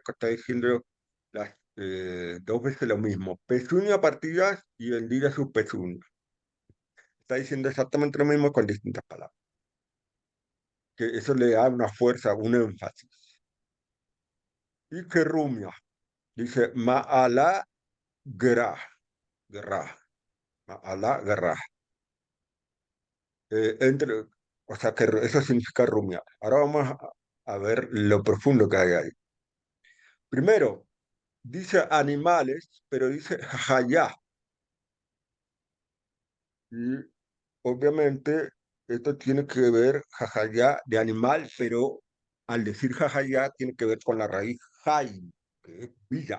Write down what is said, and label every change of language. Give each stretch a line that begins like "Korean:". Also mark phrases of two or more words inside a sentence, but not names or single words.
Spanish: Que está diciendo dos veces lo mismo. Pezuña partidas y hendiga sus pezuñas. Está diciendo exactamente lo mismo con distintas palabras. Que eso le da una fuerza, un énfasis. Y que rumia, dice
Hebrew: מעלה גרה גרה מעלה גרה.
Spanish: Entre, o sea, que eso significa rumiar. Ahora vamos a ver lo profundo que hay ahí. Primero, dice animales, pero dice jayá. Y obviamente esto tiene que ver jajayá de animal, pero al decir jajayá tiene que ver con la raíz jai, que es vida.